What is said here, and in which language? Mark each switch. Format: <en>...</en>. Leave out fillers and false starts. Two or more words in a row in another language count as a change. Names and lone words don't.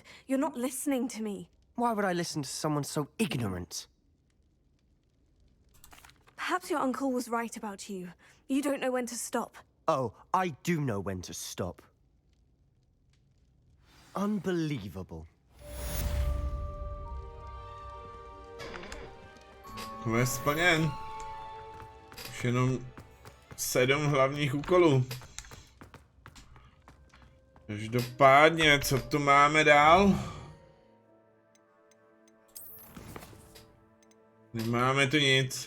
<en>You're not listening to me. Why would I listen to someone so ignorant? Perhaps your uncle was right about you. You don't know when to stop. Oh, I do know when to stop. Unbelievable.</en> <cs>Quest splněn. Už jenom 7 hlavních úkolů. Každopádně, co tu máme dál? Nemáme tu nic.</cs>